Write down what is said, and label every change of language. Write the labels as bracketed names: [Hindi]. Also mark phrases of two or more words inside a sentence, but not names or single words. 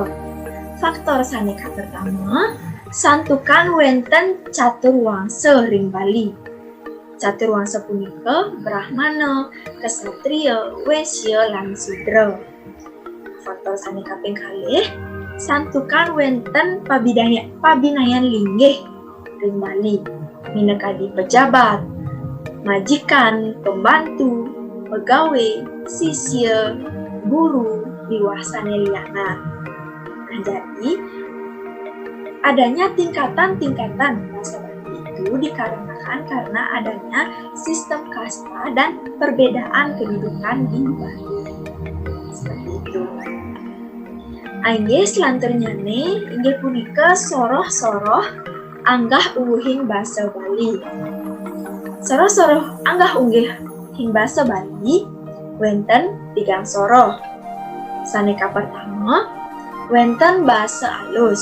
[Balinese] Faktor saneka pertama, santukan wenten caturwangsa ring Bali. Caturwangsa punika Brahmana, Ksatria, Waisya lan Sudra. Faktor saneka ping kalih, santukan wenten pabinayan linggih ring Bali. Minangka pejabat, majikan, pembantu, pegawai, sisya, guru, diwasane liyana. [Indonesian] Nah, jadi adanya tingkatan-tingkatan bahasa Bali itu dikarenakan karena adanya sistem kasta dan perbedaan kedudukan di Bali. Seperti itu. [Balinese] Inggih selanturnya nih, inggih punika soroh-soroh anggah ungguhing basa Bali. Soroh-soroh anggah ungguhing basa Bali wenten tigang soroh. Saneka pertama wenten basa alus.